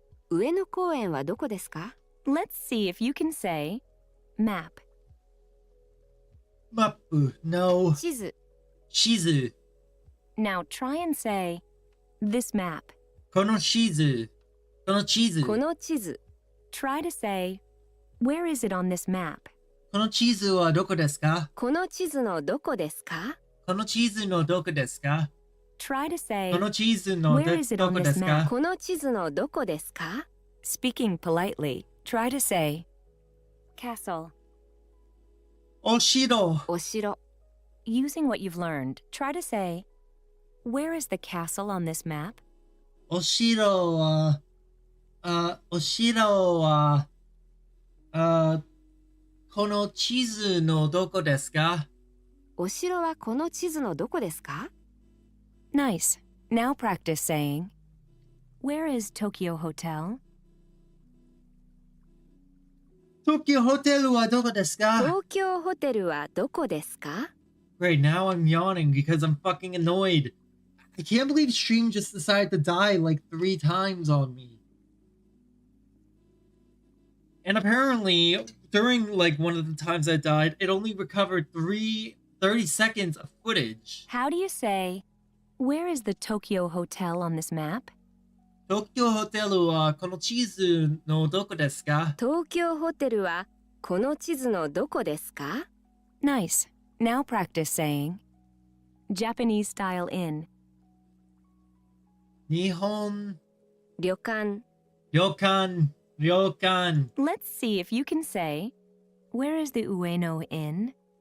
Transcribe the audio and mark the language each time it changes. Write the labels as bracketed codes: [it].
[ja] 上野公園はどこですか？ [en] Let's see if you can say, map. [ja] マップ、 [en] no。 [ja] 地図。地図。 [en] Now try and say, this map. [ja] この地図。この地図。この地図。 [en] Try to say, where is it on this map? [ja] この地図はどこですか？この地図のどこですか？この地図のどこですか？ [en] Try to say, [ja] この地図の [en] Where is it [ja] ど [en] on [ja] こ [en] this [ja] ですか？ [en] map? [ja] この地図のどこですか？ [en] speaking politely, try to say, castle. [ja] お城。お城。 [en] Using what you've learned, try to say, where is the castle on this map? [ja] お城は、お城は、この地図のどこですか？お城はこの地図のどこですか？ [en] Nice. Now practice saying, where is Tokyo Hotel? [ja] 東京ホテルはどこですか？東京ホテルはどこですか？ [en] Great, now I'm yawning because I'm fucking annoyed. I can't believe Stream just decided to die like 3 times on me. And apparently, during like one of the times I died, it only recovered 30 seconds of footage. How do you say, where is the Tokyo Hotel on this map? [ja] 東京ホテルはこの地図のどこですか？東京ホテルはこの地図のどこですか？ [en] Nice. Now practice saying, Japanese style inn. [ja] 日本旅館。旅館。 [en] Let's see if you can say, where is the Ueno Inn?